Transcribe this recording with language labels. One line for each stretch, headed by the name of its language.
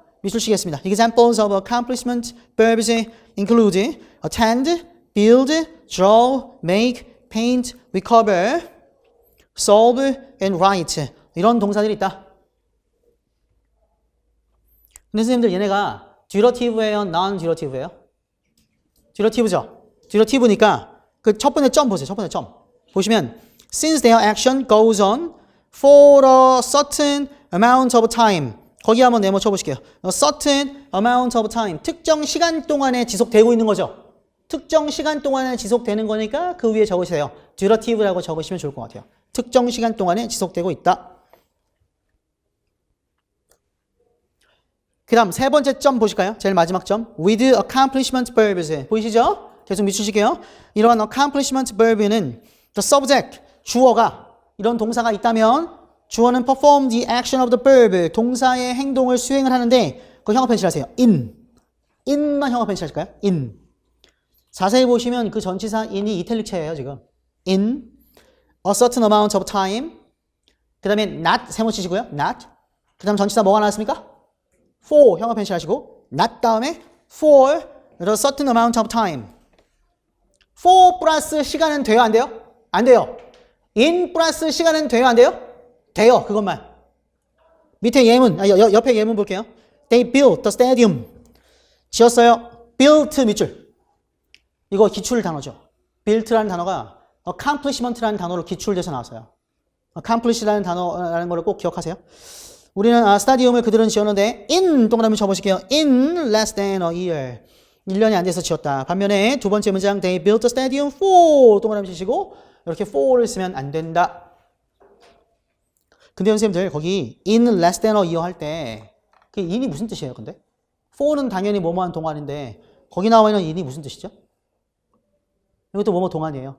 Korean: 밑줄 치겠습니다.
English: Examples of accomplishment verbs include attend, build, draw, make, paint, recover, solve, and write
Korean: 이런 동사들이 있다. 근데 선생님들 얘네가 듀러티브예요? non-듀러티브예요? 듀러티브죠? 듀러티브니까 그 첫 번째 점 보세요. 첫 번째 점. 보시면
English: since their action goes on for a certain amount of time
Korean: 거기 한번 네모 쳐보실게요.
English: A certain amount of time
Korean: 특정 시간 동안에 지속되고 있는 거죠. 특정 시간 동안에 지속되는 거니까 그 위에 적으세요. 듀러티브라고 적으시면 좋을 것 같아요. 특정 시간 동안에 지속되고 있다. 그 다음 세 번째 점 보실까요? 제일 마지막 점.
English: With accomplishment verbs.
Korean: 보이시죠? 계속 밑주실게요. 이러한
English: accomplishment verb는 the subject,
Korean: 주어가 이런 동사가 있다면 주어는
English: perform the action of the verb.
Korean: 동사의 행동을 수행을 하는데 그 형어 펜실하세요. in만 형어 펜실할까요?
English: in.
Korean: 자세히 보시면 그 전치사 in이 이탈릭체예요 지금.
English: in a certain amount of time
Korean: 그 다음에
English: not
Korean: 세모 치시고요. not 그 다음 전치사 뭐가 나왔습니까? for 형어 펜실 하시고 not 다음에
English: for a certain amount of time
Korean: for 플러스 시간은 돼요 안 돼요? 안 돼요. in 플러스 시간은 돼요 안 돼요? 돼요. 그것만. 밑에 예문 옆에 예문 볼게요.
English: They built the stadium
Korean: 지었어요. built 밑줄 이거 기출 단어죠. built라는 단어가 accomplishment라는 단어로 기출돼서 나왔어요. accomplish라는 단어라는 걸 꼭 기억하세요. 우리는 스타디움을 그들은 지었는데 in 동그라미 쳐보실게요.
English: in less than a year
Korean: 1년이 안 돼서 지었다. 반면에 두 번째 문장
English: they built the stadium
Korean: for 동그라미 치시고 이렇게 for를 쓰면 안 된다. 근데 선생님들 거기
English: in less than a year
Korean: 할 때 그 in이 무슨 뜻이에요 근데? for는 당연히 뭐뭐한 동안인데 거기 나와 있는 in이 무슨 뜻이죠? 이것도 뭐뭐 동안이에요.